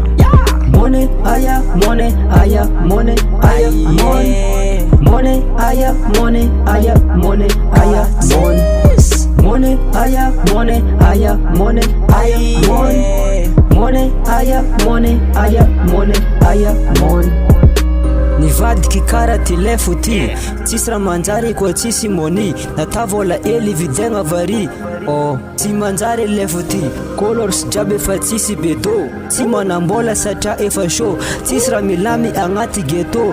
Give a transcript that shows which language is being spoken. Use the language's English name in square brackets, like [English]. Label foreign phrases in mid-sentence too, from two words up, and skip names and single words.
[English] Money, aya, money, aya, money, aya, money. Money, aya, money, aya, money, aya, money. Money, aya, money, aya, money, aya, money. Money, aya, money, aya, money, aya, money. [Malagasy] Nivadiky kara ty lefo ty, tsisy raha manjary koa tsisy moni. Nata vola ely vidiagna vari. Tsy manjary lefo ty, colors jiaby efa tsisy beto. Tsy manambola satria efa show, tsisy raha milamy agnaty ghetto.